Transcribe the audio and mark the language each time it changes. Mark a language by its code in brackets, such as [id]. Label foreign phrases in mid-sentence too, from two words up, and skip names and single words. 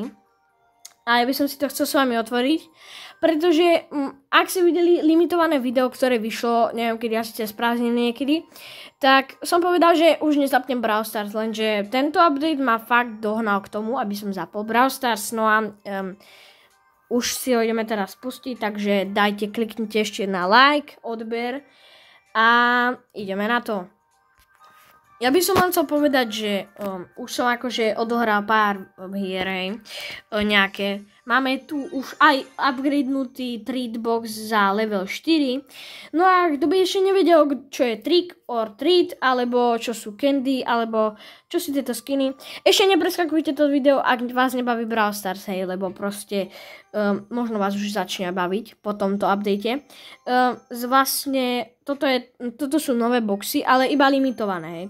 [sk] A ja by som si to chcel s vami otvoriť, pretože ak ste videli limitované video, ktoré vyšlo, neviem kedy, asi cez prázdniny niekedy, tak som povedal, že už nezapnem Brawl Stars, lenže tento update ma fakt dohnal k tomu, aby som zapol Brawl Stars, no a už si ho ideme teraz pustiť, takže dajte, kliknite ešte na like, odber a ideme na to. Ja by som vám chcel povedať, že už som akože odohral pár hier, nejaké. Máme tu už aj upgradenutý [en] treat box [sk] za level 4. No a kto by ešte nevedel, čo je [en] trick or treat, [sk] alebo čo sú candy, alebo čo sú tieto skiny, ešte nepreskakujte to video, ak vás nebaví Brawl Stars, hej, lebo proste možno vás už začne baviť po tomto update. Vlastne toto sú nové boxy, ale iba limitované, hej.